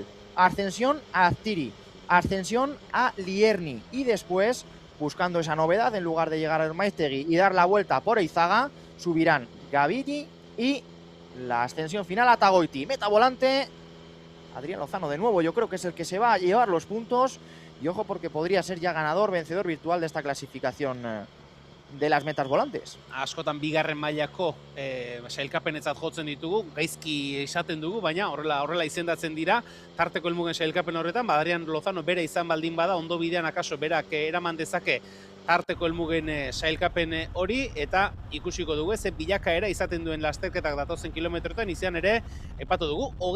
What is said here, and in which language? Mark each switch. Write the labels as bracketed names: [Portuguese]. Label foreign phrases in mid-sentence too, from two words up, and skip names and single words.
[Spanish] Ascensión a Aztiri, ascensión a Lierni y después, buscando esa novedad, en lugar de llegar al Maiztegui y dar la vuelta por Eizaga, subirán Gabiri y la ascensión final a Tagoiti. Meta volante, Adrián Lozano de nuevo, yo creo que es el que se va a llevar los puntos. Y ojo porque podría ser ya ganador, vencedor virtual de esta clasificación de las metas volantes. [Basque] Askotan bigarren mailako sailkapenetzat jotzen ditugu, gaizki esaten dugu, baina horrela izendatzen dira, tarteko helmugen sailkapen horretan, Adrián Lozano bera izan baldin bada, ondo bidean akaso berak eraman dezake tarteko helmugen sailkapen hori, eta ikusiko dugu ze bilakaera izaten duen lasterketak datozen kilometroetan, izan ere, epatu dugu,